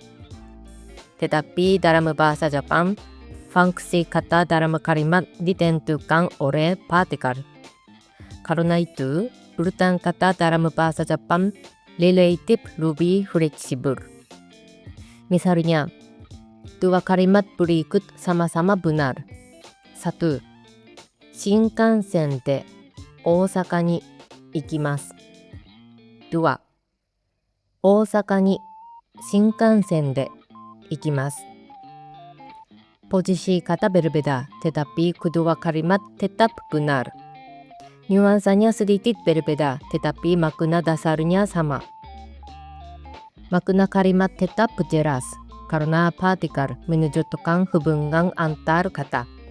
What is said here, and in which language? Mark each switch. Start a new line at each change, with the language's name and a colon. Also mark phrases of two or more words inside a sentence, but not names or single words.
Indonesian: Tetapi dalam bahasa Jepang, fungsi kata dalam kalimat ditentukan oleh partikel. Karena itu, urutan kata dalam bahasa Jepang relatif lebih fleksibel. Misalnya, dua kalimat berikut sama-sama benar. 1.
Japanese: 新幹線で大阪に行きます。2. 大阪に新幹線で行きます.
Indonesian: Posisi kata berbeda, tetapi kedua kalimat tetap benar. Nuansanya sedikit berbeda, tetapi makna dasarnya sama. Makna kalimat tetap jelas, karena partikel menunjukkan hubungan antar kata.